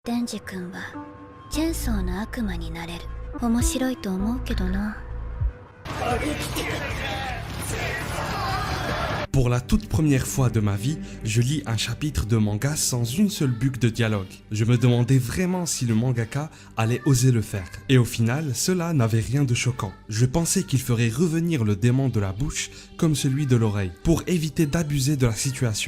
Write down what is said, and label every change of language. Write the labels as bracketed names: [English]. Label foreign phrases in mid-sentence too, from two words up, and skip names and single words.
[Japanese] デンジ君はチェンソーの悪魔になれる。面白いと思うけどな。 [French] Pour la toute première fois de ma vie, je lis un chapitre de manga sans une seule bulle de dialogue. Je me demandais vraiment si le mangaka allait oser le faire. Et au final, cela n'avait rien de choquant. Je pensais qu'il ferait revenir le démon de la bouche comme celui de l'oreille, pour éviter d'abuser de la situation.